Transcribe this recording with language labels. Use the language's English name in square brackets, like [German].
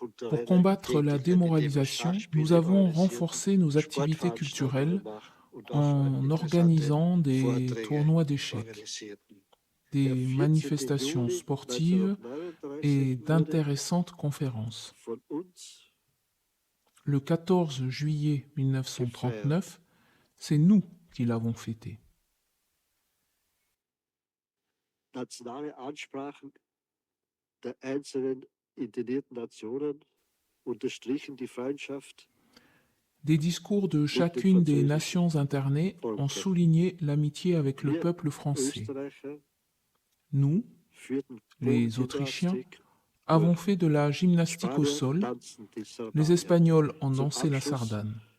[French] Pour combattre la démoralisation, nous avons renforcé nos activités culturelles en organisant des tournois d'échecs, des manifestations sportives et d'intéressantes conférences. Le 14 juillet 1939, c'est nous qui l'avons fêté. [German] Nationale Ansprachen der einzelnen internierten Nationen unterstrichen die Freundschaft. [French] Des discours de chacune des nations internées ont souligné l'amitié avec le peuple français. Nous, les Autrichiens, avons fait de la gymnastique au sol, les Espagnols ont dansé la sardane.